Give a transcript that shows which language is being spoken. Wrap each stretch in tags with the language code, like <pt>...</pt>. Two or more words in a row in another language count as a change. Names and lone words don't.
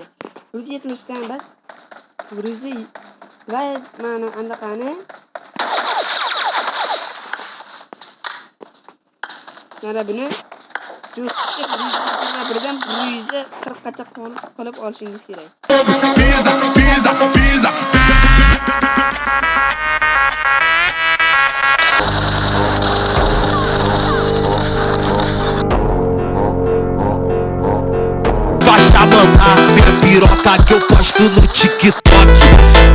<uz>170 dan bas. 100 va mana anaqani mana buni birdan 140 gacha qilib olishingiz kerak.</uz> <pt>Basta mandar minha piroca que eu posto no TikTok.</pt>